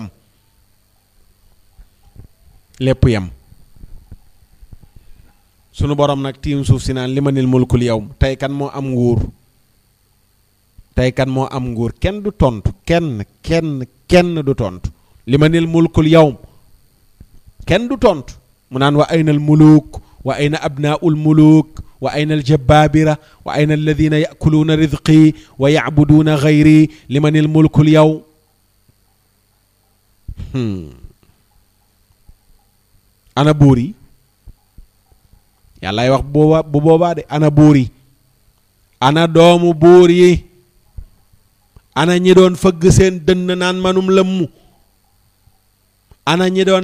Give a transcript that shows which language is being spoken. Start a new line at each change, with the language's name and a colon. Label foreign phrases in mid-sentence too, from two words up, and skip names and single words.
Wolof: yem sunu borom nag tiim suuf si naan
Arabic: لمن الملك اليوم
Wolof: tey kan moo am nguur kenn du tontu kenn du tontu
Arabic: لمن الملك اليوم
Wolof: kenn du tontu mu naan
Arabic: وأين الملوك وأين أبناء الملوك وأين الجبابرة وأين الذين يأكلون رزقي ويعبدون غيري لمن الملك اليوم
Wolof: ana buur yi yàllaay wax bu boobaa de ana buur yi ana doomu buur yi ana ñi doon fëgg seen dënn naan manum lëmmu ana ñi doon